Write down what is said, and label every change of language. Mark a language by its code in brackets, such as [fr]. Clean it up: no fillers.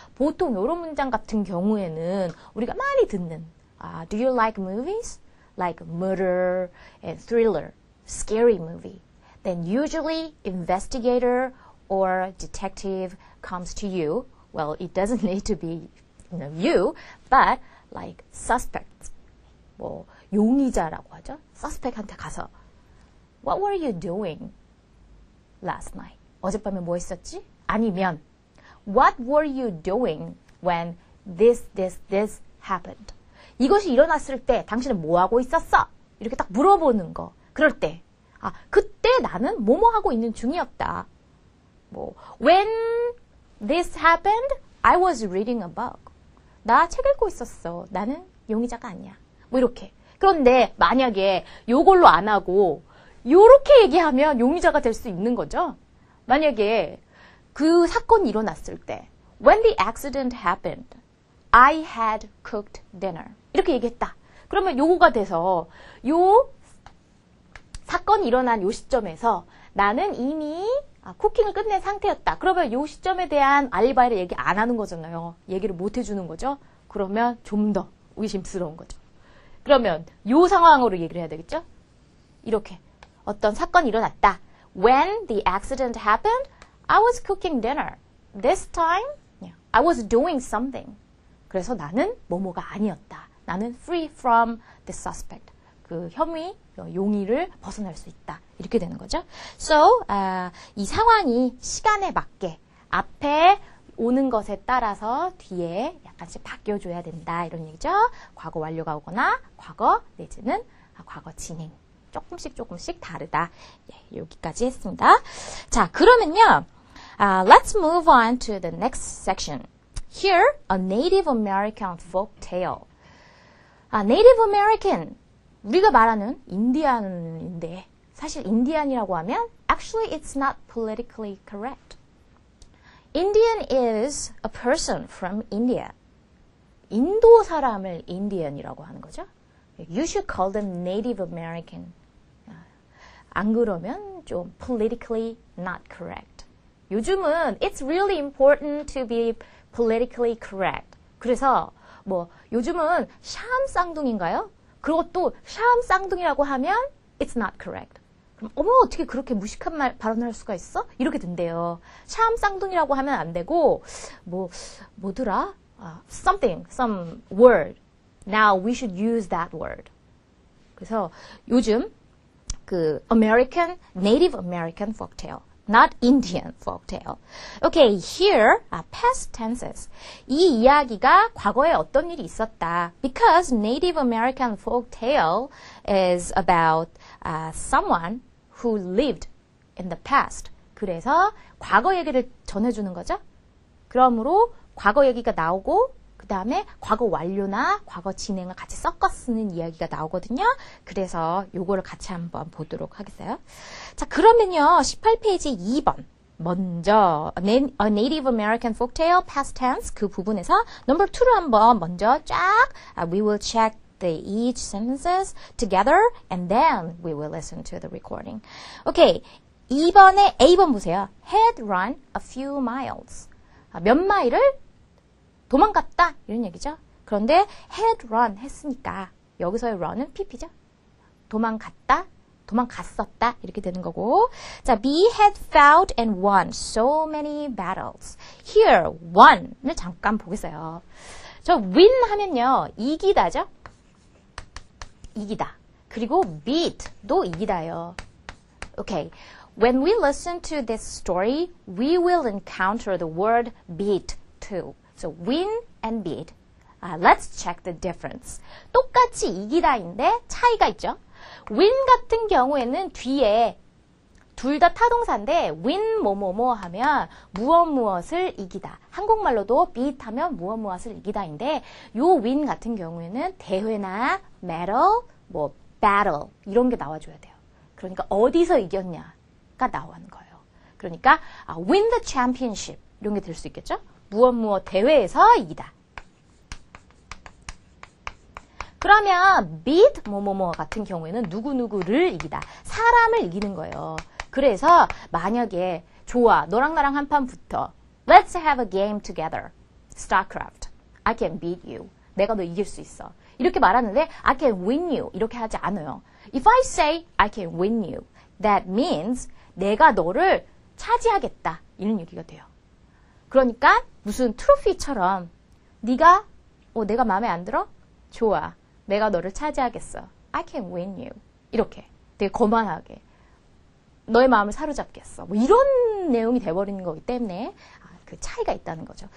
[ko] 보통 이런 문장 같은 경우에는 우리가 많이 듣는 [en] Do you like movies? Like murder and thriller, scary movie. Then usually investigator or detective comes to you. Well, it doesn't need to be you, but like suspects. [ko] 뭐 용의자라고 하죠. [en] suspect한테 [ko] 가서 [en] What were you doing last night? [ko] 어젯밤에 뭐 했었지? [en] 아니면 What were you doing when this happened? [ko] 이것이 일어났을 때 당신은 뭐 하고 있었어? 이렇게 딱 물어보는 거. 그럴 때 그때 나는 뭐뭐 하고 있는 중이었다. [en] 뭐 When this happened, I was reading a book. [ko] 나 책 읽고 있었어. 나는 용의자가 아니야. 뭐 이렇게. 그런데 만약에 요걸로 안 하고 요렇게 얘기하면 용의자가 될 수 있는 거죠. 만약에 그 사건이 일어났을 때 [en] When the accident happened, I had cooked dinner. [ko] 이렇게 얘기했다. 그러면 요거가 돼서 요 사건이 일어난 요 시점에서 나는 이미 쿠킹을 끝낸 상태였다. 그러면 요 시점에 대한 알리바이를 얘기 안 하는 거잖아요. 얘기를 못 해주는 거죠. 그러면 좀 더 의심스러운 거죠. 그러면 요 상황으로 얘기를 해야 되겠죠? 이렇게 어떤 사건이 일어났다. [en] When the accident happened, I was cooking dinner. This time, I was doing something. [ko] 그래서 나는 뭐뭐가 아니었다. [en] 나는 free from the suspect. [ko] 그 혐의, 용의를 벗어날 수 있다. 이렇게 되는 거죠. So, 이 상황이 시간에 맞게 앞에 오는 것에 따라서 뒤에 약간씩 바뀌어줘야 된다. 이런 얘기죠. 과거 완료가 오거나 과거 내지는 과거 진행. 조금씩 다르다. 예, 여기까지 했습니다. 자, 그러면요. [en] Let's move on to the next section. Here, a Native American folk tale. Native American. [ko] 우리가 말하는 인디안인데 사실 인디안이라고 하면 [en] actually it's not politically correct. Indian is a person from India. [ko] 인도 사람을 인디언이라고 하는 거죠. [en] You should call them Native American. [ko] 안 그러면 좀 [en] politically not correct. 요즘은 it's really important to be politically correct. [ko] 그래서 뭐 요즘은 샴 쌍둥이인가요? 그것도 샴 쌍둥이라고 하면 [en] it's not correct. [ko] 그럼 어머 어떻게 그렇게 무식한 발언을 할 수가 있어? 이렇게 된대요. 샴 쌍둥이라고 하면 안 되고 뭐더라? [en] Something, some word. Now we should use that word. [ko] 그래서 요즘 그 [en] American, Native American folktale. Not Indian folktale. Okay, here are past tenses. [ko] 이 이야기가 과거에 어떤 일이 있었다. [en] Because Native American folktale is about someone who lived in the past. [ko] 그래서 과거 얘기를 전해주는 거죠. 그러므로 과거 얘기가 나오고 그 다음에 과거 완료나 과거 진행을 같이 섞어 쓰는 이야기가 나오거든요. 그래서 요거를 같이 한번 보도록 하겠어요. 자, 그러면요. 18페이지 2번. [en] 먼저 A Native American Folktale Past Tense [ko] 그 부분에서 [en] number 2를 [ko] 한번 먼저 쫙 [en] we will check the each sentences together and then we will listen to the recording. Okay. [ko] 2번에 A번 보세요. [en] Had run a few miles. [ko] 몇 마일을 도망갔다 이런 얘기죠. 그런데 had run 했으니까 여기서의 run은 pp죠. 도망갔다, 도망갔었다 이렇게 되는 거고. [en] 자, B had fought and won so many battles. [ko] Here, won을 잠깐 보겠어요. 저 win 하면요. 이기다죠. 이기다. 그리고 beat도 이기다요. [en] Okay. When we listen to this story, we will encounter the word beat too. So win and beat. Let's check the difference. [ko] 똑같이 이기다인데 차이가 있죠. win 같은 경우에는 뒤에 둘 다 타동사인데 win 뭐뭐뭐 하면 무엇을 이기다. 한국말로도 beat 하면 무엇을 이기다인데 요 win 같은 경우에는 대회나 medal, 뭐 battle 이런 게 나와줘야 돼요. 그러니까 어디서 이겼냐가 나오는 거예요. 그러니까 win the championship 이런 게 될 수 있겠죠. 무엇 대회에서 이기다. 그러면 beat 뭐뭐뭐 같은 경우에는 누구누구를 이기다. 사람을 이기는 거예요. 그래서 만약에 좋아 너랑 나랑 한 판 붙어. [en] Let's have a game together. StarCraft. I can beat you. [ko] 내가 너 이길 수 있어. 이렇게 말하는데 [en] I can win you. [ko] 이렇게 하지 않아요. [en] If I say I can win you, that means [ko] 내가 너를 차지하겠다. 이런 얘기가 돼요. 그러니까 무슨 트로피처럼 네가 내가 마음에 안 들어? 좋아. 내가 너를 차지하겠어. [en] I can win you. [ko] 이렇게 되게 거만하게 너의 마음을 사로잡겠어. 뭐 이런 내용이 돼버리는 거기 때문에 그 차이가 있다는 거죠.